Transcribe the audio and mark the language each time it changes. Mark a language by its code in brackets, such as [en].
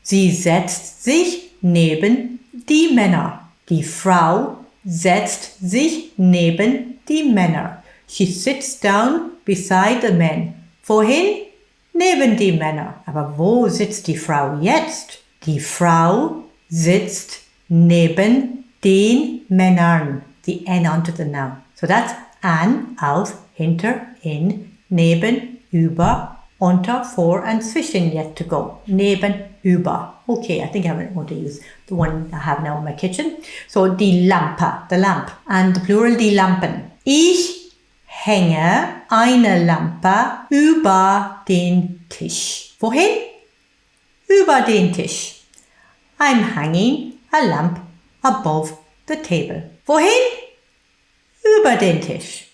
[de] Sie setzt sich neben die Männer. Die Frau setzt sich neben die Männer. [en] She sits down beside the men. [de] Wohin? Neben die Männer. Aber wo sitzt die Frau jetzt? Die Frau sitzt neben den Männern. [en] The N onto the noun. So that's an, auf, hinter, in, neben, über, unter, vor, and zwischen yet to go. [de] Neben, über. [en] Okay, I think I'm going to use the one I have now in my kitchen. So die Lampe, the lamp. And the plural, die Lampen. [de] Ich hänge eine Lampe über den Tisch. Wohin? Über den Tisch. [en] I'm hanging a lamp above the table. [de] Wohin? Über den Tisch.